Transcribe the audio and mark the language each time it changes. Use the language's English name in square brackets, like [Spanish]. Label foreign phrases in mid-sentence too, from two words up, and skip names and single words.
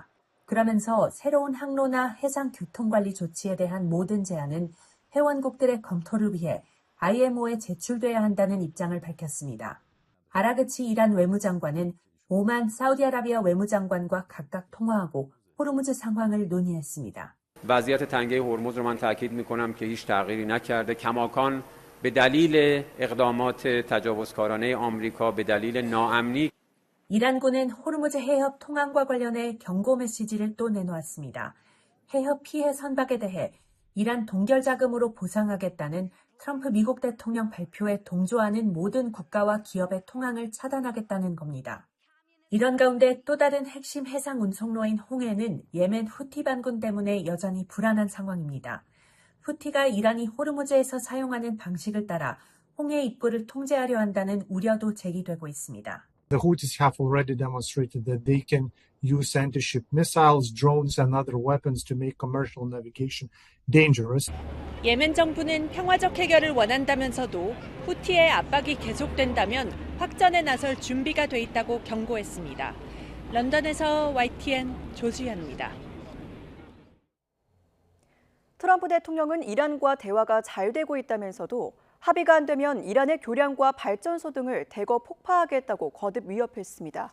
[Korean] 그러면서 새로운 항로나 해상 교통관리 조치에 대한 모든 제안은 회원국들의 검토를 위해 IMO에 제출돼야 한다는 입장을 밝혔습니다. 아라그치 이란 외무장관은 오만, 사우디아라비아 외무장관과 각각 통화하고 호르무즈 상황을 논의했습니다. [Persian] وضعیت تنگه هرمز رو من تاکید می‌کنم که هیچ تغییری نکرده. کماکان به دلیل اقدامات تجاوزکارانه آمریکا به دلیل ناامنی [Korean] 이란군은 호르무즈 해협 통항과 관련해 경고 메시지를 또 내놓았습니다. 해협 피해 선박에 대해 이란 동결 자금으로 보상하겠다는 트럼프 미국 대통령 발표에 동조하는 모든 국가와 기업의 통항을 차단하겠다는 겁니다. 이런 가운데 또 다른 핵심 해상 운송로인 홍해는 예멘 후티 반군 때문에 여전히 불안한 상황입니다. 후티가 이란이 호르무즈에서 사용하는 방식을 따라 홍해 입구를 통제하려 한다는 우려도 제기되고 있습니다. [English] The Houthis have already demonstrated that they can use anti-ship missiles, drones and other weapons to make commercial navigation dangerous. [Korean] 예멘 정부는 평화적 해결을 원한다면서도 후티의 압박이 계속된다면 확전에 나설 준비가 돼 있다고 경고했습니다. 런던에서 YTN 조수연입니다. 트럼프 대통령은 이란과 대화가 잘 되고 있다면서도 합의가 안 되면 이란의 교량과 발전소 등을 대거 폭파하겠다고 거듭 위협했습니다.